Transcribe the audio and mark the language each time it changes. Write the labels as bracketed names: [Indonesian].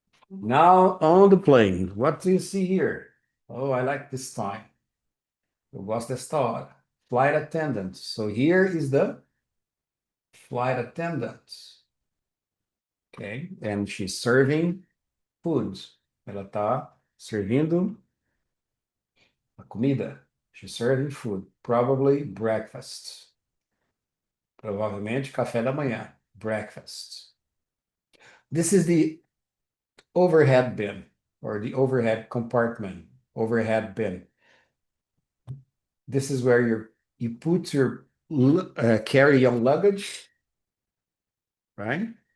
[English] Now on the plane, what do you see here? Oh, I like this time. [Portuguese] Eu gosto desta hora. [English] Flight attendant. So here is the flight attendant. Okay, and she's serving food. [Portuguese] Ela está servindo a comida. [English] She's serving food. Probably breakfast. [Portuguese] Provavelmente café da manhã. [English] Breakfast. This is the overhead bin, or the overhead compartment. Overhead bin. This is where you put your carry-on luggage, right?